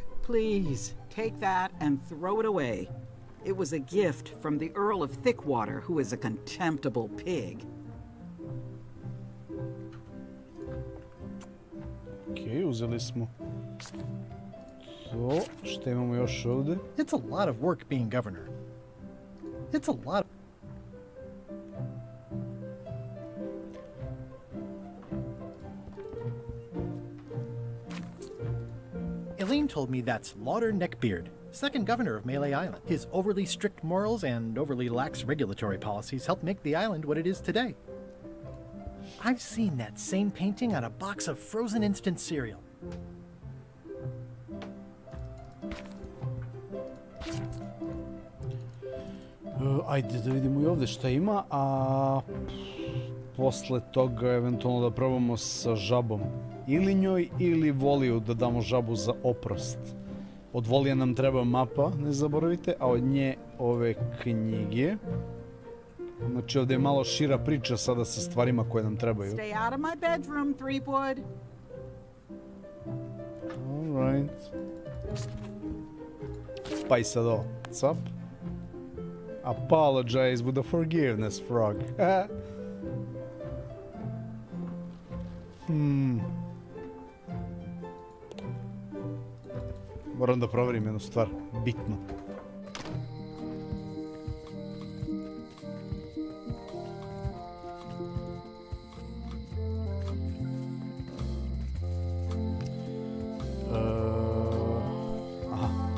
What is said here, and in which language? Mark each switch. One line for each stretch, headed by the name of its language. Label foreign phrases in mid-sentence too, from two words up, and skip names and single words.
English: Please, take that and throw it away. It was a gift from the Earl of Thickwater, who is a contemptible pig.
Serbian: Ok, uzeli smo to. Šta imamo još ovde?
English: It's a lot of work being governor. It's a lot. Elaine told me that's Lauder Neckbeard, second governor of Melee Island. His overly strict morals and overly lax regulatory policies helped make the island what it is today. I've seen that same painting on a box of frozen instant cereal.
Serbian: Ajde da vidimo i ovde šta ima, a posle toga eventualno da probamo sa žabom. Ili njoj ili Voliju da damo žabu za oprost. Od Volije nam treba mapa, ne zaboravite, a od nje ove knjige. Znači ovdje je malo šira priča sada sa stvarima koje nam trebaju.
English: Stay out of my bedroom, Threepwood. Alright. Spice it all. What's up? Apologize with the forgiveness, frog.
Serbian: Moram da proverim jednu stvar, bitno. Aha.